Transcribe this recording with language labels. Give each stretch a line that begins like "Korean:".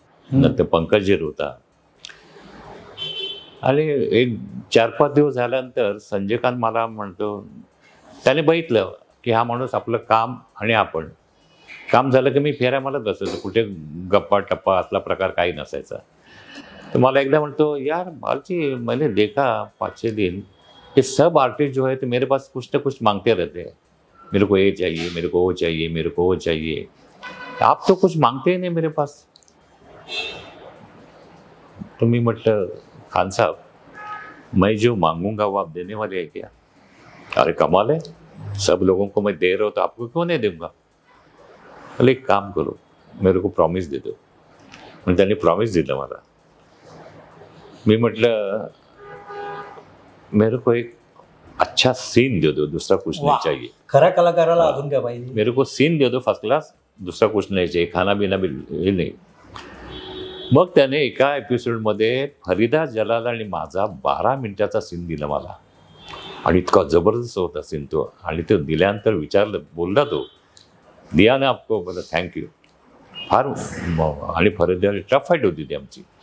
Marathi: नंतर पंकजीर होता. आणि एक 4-5 दिवस झाल्यानंतर संजयकांत मला म्हणतो, त्याने बघितलं की हा माणूस आपलं काम आणि आपण, काम झालं की मी फेऱ्या मारत बसायचो, कुठे गप्पा टप्पा असला प्रकार काही नसायचा. तर मला एकदा म्हणतो,
Hindi: यार बालजी मैंने देखा 5-6 दिन ये सब आर्टिस्ट जो है तो मेरे पास कुछ ना कुछ मांगते रहते हैं, मेरे को ये चाहिए, मेरे को वो चाहिए, मेरे को वो चाहिए, आप तो कुछ मांगते ही नहीं मेरे पास.
Marathi: तो मी म्हटलं,
Hindi: खान साहब मैं जो मांगूंगा वो आप देने वाले हैं क्या? अरे कमाल है, सब लोगों को मैं दे रहा हूँ तो आपको क्यों नहीं दूंगा? बोले एक काम करो, मेरे को प्रॉमिस दे दो.
Marathi: म्हणजे त्यांनी प्रॉमिस दिलं मला. मी म्हटलं,
Hindi: मेरे को एक अच्छा सीन दे दो, दूसरा कुछ नहीं चाहिए.
Marathi: खऱ्या कलाकाराला अजून काय पाहिजे?
Hindi: मेरे को सीन दे दो फर्स्ट क्लास, दूसरा कुछ नहीं चाहिए, खाना बिना भी हे नाही.
Marathi: मग त्याने एका एपिसोडमध्ये फरीदा जलाल आणि माझा 12 मिनिटाचा सीन दिला मला. आणि इतका जबरदस्त होता सीन तो. आणि तो दिल्यानंतर विचारलं, बोलला तो,
Hindi: दिया ना आपको,
Marathi: बोला थँक्यू. फार आणि फरीदा टफ फाईट होती ती आमची.